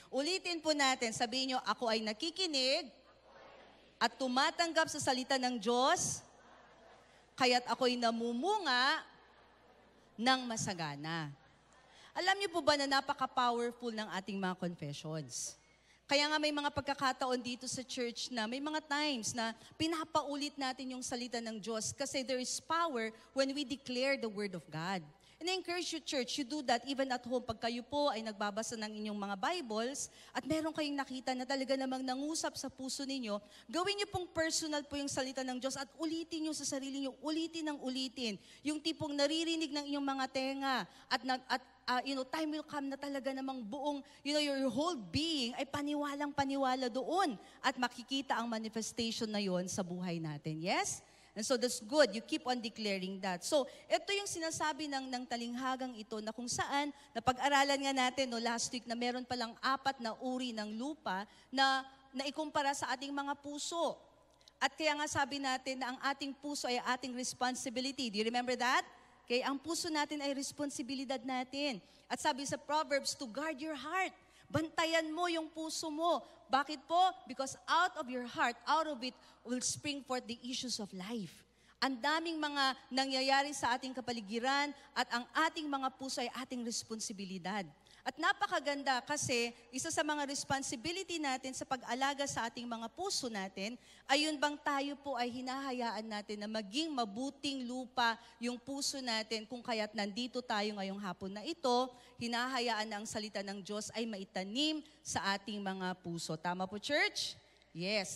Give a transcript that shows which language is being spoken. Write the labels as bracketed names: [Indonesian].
[Filipino] Ulitin po natin, sabihin nyo, ako ay nakikinig at tumatanggap sa salita ng Diyos, kaya't ako'y namumunga ng masagana. Alam niyo po ba na napaka-powerful ng ating mga confessions? Kaya nga may mga pagkakataon dito sa church na may mga times na pinapaulit natin yung salita ng Diyos kasi [English] there is power when we declare the Word of God. And I encourage you, church, you do that even at home. [Filipino] Pag kayo po ay nagbabasa ng inyong mga Bibles at meron kayong nakita na talaga namang nangusap sa puso ninyo, gawin niyo pong personal po yung salita ng Diyos at ulitin niyo sa sarili niyo, ulitin ng ulitin. Yung tipong naririnig ng inyong mga tenga at [English] time will come [Filipino] na talaga namang buong, [English] your whole being [Filipino] ay paniwalang-paniwala doon at makikita ang manifestation na yon sa buhay natin. Yes? [English] And so that's good. You keep on declaring that. [Filipino] So, ito yung sinasabi ng talinghagang ito na kung saan, napag-aralan nga natin last week na meron palang 4 na uri ng lupa na ikumpara sa ating mga puso. At kaya nga sabi natin na ang ating puso ay ating responsibility. [English] Do you remember that? [Filipino] Okay, ang puso natin ay responsibilidad natin. At sabi sa Proverbs, [English] to guard your heart. [Filipino] Bantayan mo yung puso mo. Bakit po? [English] Because out of your heart, out of it, will spring forth the issues of life. [Filipino] Ang daming mga nangyayari sa ating kapaligiran at ang ating mga puso ay ating responsibilidad. At napakaganda kasi isa sa mga responsibility natin sa pag-alaga sa ating mga puso natin, ayun bang tayo po ay hinahayaan natin na maging mabuting lupa yung puso natin kung kaya't nandito tayo ngayong hapon na ito, hinahayaan na ang salita ng Diyos ay maitanim sa ating mga puso. Tama po, church? Yes.